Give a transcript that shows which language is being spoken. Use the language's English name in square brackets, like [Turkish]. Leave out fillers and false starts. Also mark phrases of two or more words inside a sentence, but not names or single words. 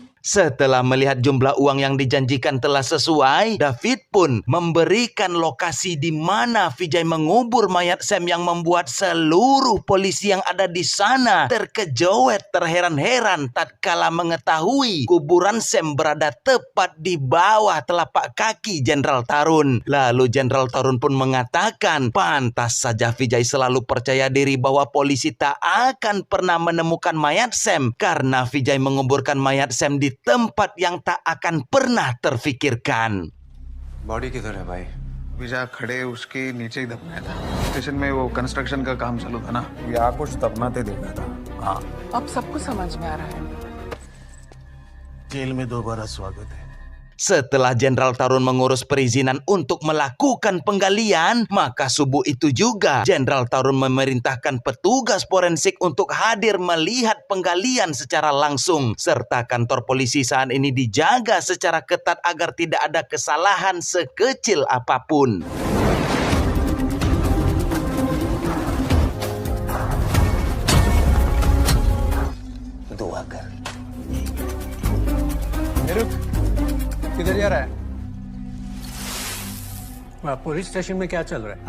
[Indonesian] Setelah melihat jumlah uang yang dijanjikan telah sesuai, David pun memberikan lokasi di mana Vijay mengubur mayat Sam yang membuat seluruh polisi yang ada di sana terkejut terheran-heran tatkala mengetahui kuburan Sam berada tepat di bawah telapak kaki Jenderal Tarun. Lalu Jenderal Tarun pun mengatakan, pantas saja Vijay selalu percaya diri bahwa polisi tak akan pernah menemukan mayat Sam karena Vijay menguburkan mayat Sam di tempat yang tak akan pernah terfikirkan. [Hindi] बॉडी किधर है भाई? विजय खड़े उसके नीचे ही दफनाया था। स्टेशन में वो कंस्ट्रक्शन का काम चालू था ना, यहाँ कुछ दफनाते देखा था। हाँ, अब सब कुछ समझ में आ रहा है। जेल में दोबारा स्वागत है। [Indonesian] Setelah Jenderal Tarun mengurus perizinan untuk melakukan penggalian, maka subuh itu juga Jenderal Tarun memerintahkan petugas forensik untuk hadir melihat penggalian secara langsung, serta kantor polisi saat ini dijaga secara ketat agar tidak ada kesalahan sekecil apapun. [Hindi] दुआ कर। किधर जा रहा है? पुलिस स्टेशन में क्या चल रहा है?